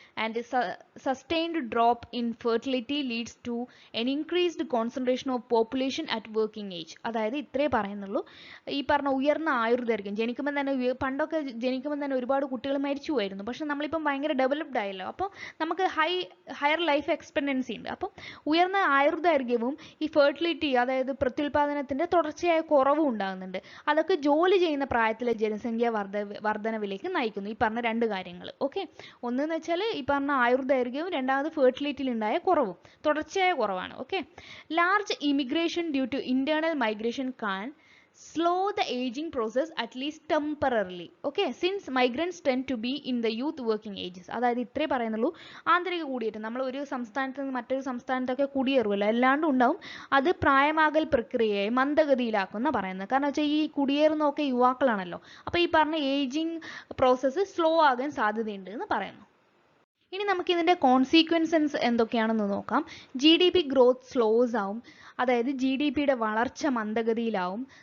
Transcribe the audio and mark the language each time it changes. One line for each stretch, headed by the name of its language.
English: and a sustained drop in fertility leads to an increased concentration of population at working age.
Malayalam: അതായത് ഇത്രേ പറയുന്നുള്ളൂ. ഈ പറഞ്ഞ ഉയർന്ന ആയുർദൈർഘ്യം ജനിക്കുമ്പോൾ തന്നെ പണ്ടൊക്കെ ജനിക്കുമ്പോൾ തന്നെ ഒരുപാട് കുട്ടികൾ മരിച്ചു പോയിരുന്നു. പക്ഷെ നമ്മളിപ്പം ഭയങ്കര ഡെവലപ്ഡ് ആയല്ലോ. അപ്പോൾ നമുക്ക് ഹയർ ലൈഫ് എക്സ്പെക്റ്റൻസി ഉണ്ട്. അപ്പം ഉയർന്ന ആയുർദൈർഘ്യവും ഈ ഫെർട്ടിലിറ്റി അതായത് പ്രത്യുൽപാദനത്തിന്റെ തുടർച്ചയായ കുറവും ഉണ്ടാകുന്നുണ്ട്. അതൊക്കെ ജോലി ചെയ്യുന്ന പ്രായത്തിലെ ജനസംഖ്യ വർധനവിലേക്ക് നയിക്കുന്നു. ഈ പറഞ്ഞ രണ്ട് കാര്യങ്ങൾ. ഓക്കെ, ഒന്നെന്ന് വെച്ചാൽ ഈ പറഞ്ഞ ആയുർദൈർഘ്യവും രണ്ടാമത് ഫെർട്ടിലിറ്റിയിൽ ഉണ്ടായ കുറവും തുടർച്ചയായ കുറവാണ്.
English: Okay, large immigration due to internal migration can slow the aging process at least temporarily. Okay, since migrants tend to be in the youth working ages.
Malayalam: അതായത് ഇത്രേ പറയുന്നുള്ളൂ. ആന്തരിക കുടിയേറ്റം നമ്മൾ ഒരു സംസ്ഥാനത്ത് നിന്ന് മറ്റൊരു സംസ്ഥാനത്തൊക്കെ കുടിയേറുമല്ലോ, എല്ലാണ്ടും ഉണ്ടാവും. അത് പ്രായമാകൽ പ്രക്രിയയെ മന്ദഗതിയിലാക്കുന്ന പറയുന്നത്. കാരണം വെച്ചാൽ ഈ കുടിയേറുന്നതൊക്കെ യുവാക്കളാണല്ലോ. അപ്പോൾ ഈ പറഞ്ഞ ഏജിങ് പ്രോസസ്സ് സ്ലോ ആകാൻ സാധ്യതയുണ്ട് എന്ന് പറയുന്നു. ഇനി നമുക്ക് ഇതിന്റെ കോൺസിക്വൻസസ് എന്തൊക്കെയാണെന്ന് നോക്കാം. GDP ഗ്രോത്ത് സ്ലോസ് ആവും, അതായത് GDPയുടെ വളർച്ച മന്ദഗതിയിലാവും.